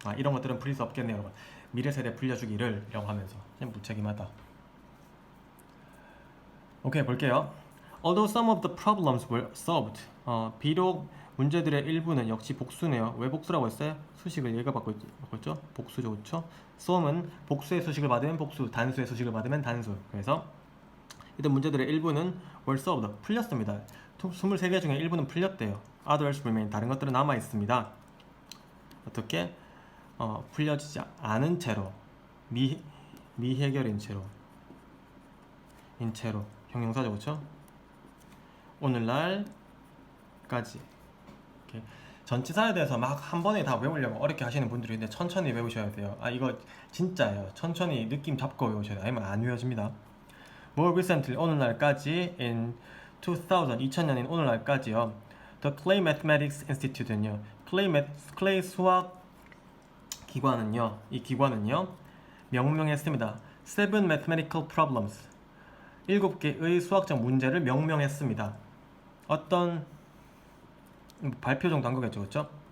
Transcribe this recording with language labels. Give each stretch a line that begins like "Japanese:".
Korean: 이런 것들은 풀릴 수 없겠네요, 여러분. 미래 세대 풀려주기를 이라고 하면서 참 무책임하다. 오케이, 볼게요.
English: Although some of the problems were solved,
Korean: 비록 문제들의 일부는 역시 복수네요. 왜 복수라고 했어요? 수식을 얘가 받고 있죠? 복수죠, 그렇죠? some은 복수의 수식을 받으면 복수, 단수의 수식을 받으면 단수. 그래서 일단 문제들의 일부는
English: were solved,
Korean: 풀렸습니다. 23개 중에 일부는 풀렸대요.
English: Others remain,
Korean: 다른 것들은 남아 있습니다. 어떻게? 풀려지지 않은 채로, 미해결인 채로, 형용사죠, 그렇죠? 오늘날까지. 이렇게 전치사에 대해서 막 한 번에 다 외우려고 어렵게 하시는 분들이 있는데 천천히 외우셔야 돼요. 이거 진짜예요. 천천히 느낌 잡고 외우셔야 돼요. 아니면 안 외워집니다.
English: More recently,
Korean: 오늘날까지 in 2000년인 오늘날까지요. The Clay Mathematics Institute는요. 클레이 수학 기관은요. 이 기관은요. 명명했습니다.
English: Seven mathematical problems.
Korean: 7개의 수학적 문제를 명명했습니다. 어떤 발표 정도 한 거겠죠, 그렇죠?